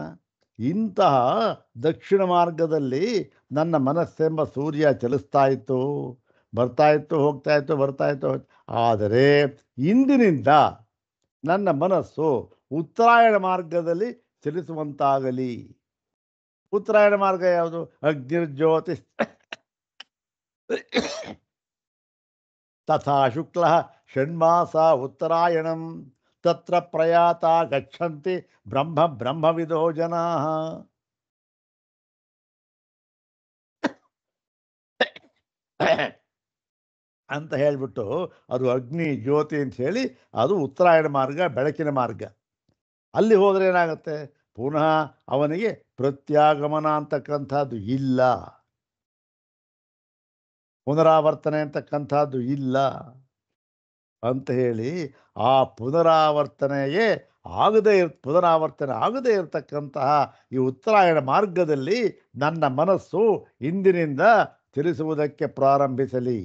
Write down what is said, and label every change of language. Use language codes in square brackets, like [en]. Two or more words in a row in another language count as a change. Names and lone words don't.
[kn] ಇಂತಹ ದಕ್ಷಿಣ ಮಾರ್ಗದಲ್ಲಿ ನನ್ನ ಮನಸ್ಸೆಂಬ ಸೂರ್ಯ ಚಲಿಸ್ತಾ ಇತ್ತು, ಬರ್ತಾ ಇತ್ತು, ಹೋಗ್ತಾ ಇತ್ತು, ಬರ್ತಾ ಇತ್ತು. ಆದರೆ ಇಂದಿನಿಂದ ನನ್ನ ಮನಸ್ಸು ಉತ್ತರಾಯಣ ಮಾರ್ಗದಲ್ಲಿ ಚಲಿಸುವಂತಾಗಲಿ. ಉತ್ತರಾಯಣ ಮಾರ್ಗ ಯಾವುದು? [sa] ಅಗ್ನಿರ್ಜ್ಯೋತಿ ತಥಾ ಶುಕ್ಲ ಷಣ್ಮಾಸ ಉತ್ತರಾಯಣಂ ತತ್ರ ಪ್ರಯಾತ ಗಚ್ಚಂತಿ ಬ್ರಹ್ಮವಿದೋ ಜನಾ. [kn] ಅಂತ ಹೇಳಿಬಿಟ್ಟು ಅದು ಅಗ್ನಿ ಜ್ಯೋತಿ ಅಂತ ಹೇಳಿ ಅದು ಉತ್ತರಾಯಣ ಮಾರ್ಗ, ಬೆಳಕಿನ ಮಾರ್ಗ. ಅಲ್ಲಿ ಹೋದರೆ ಏನಾಗುತ್ತೆ? ಪುನಃ ಅವನಿಗೆ ಪ್ರತ್ಯಾಗಮನ ಅಂತಕ್ಕಂಥದ್ದು ಇಲ್ಲ, ಪುನರಾವರ್ತನೆ ಅಂತಕ್ಕಂಥದ್ದು ಇಲ್ಲ ಅಂತ ಹೇಳಿ ಆ ಪುನರಾವರ್ತನೆಗೆ ಪುನರಾವರ್ತನೆ ಆಗದೇ ಇರತಕ್ಕಂತಹ ಈ ಉತ್ತರಾಯಣ ಮಾರ್ಗದಲ್ಲಿ ನನ್ನ ಮನಸ್ಸು ಇಂದಿನಿಂದ ಚಲಿಸುವುದಕ್ಕೆ ಪ್ರಾರಂಭಿಸಲಿ.